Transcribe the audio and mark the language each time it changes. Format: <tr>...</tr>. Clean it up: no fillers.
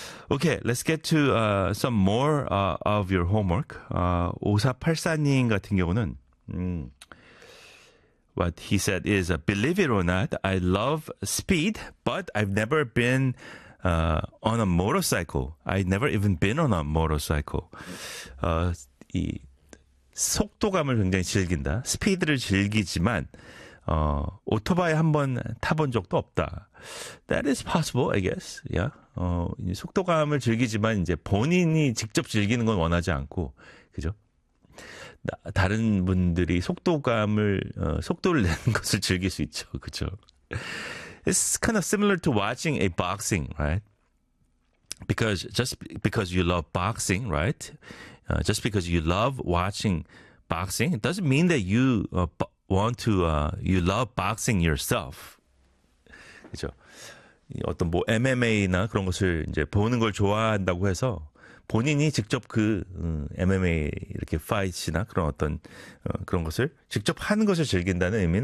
<en>Okay, let's get to some more of your homework.</en> <ko>5484님 같은 경우는</ko> <en>what he said is believe it or not, I love speed, but I've never been on a motorcycle. I've never even been on a motorcycle.</en> <ko>이 속도감을 굉장히 즐긴다. 스피드를 즐기지만 오토바이 한번 타본 적도 없다.</ko> <en>That is possible, I guess. Yeah.</en> <ko>속도감을 즐기지만 이제 본인이 직접 즐기는 건 원하지 않고, 그죠? 다른 분들이 속도를 내는 것을 즐길 수 있죠. 그죠?</ko> <en>It's kind of similar to watching a boxing, right? Just because you love boxing, right? Just because you love watching boxing, it doesn't mean that you, want to, you love boxing yourself.</en> <ko>그죠? 어떤 뭐 MMA나 그런 것을 이제 보는 걸 좋아한다고 해서 본인이 직접 그 MMA 이렇게 파이트나 그런 어떤 그런 것을 직접 하는 것을 즐긴다는 의미는</ko>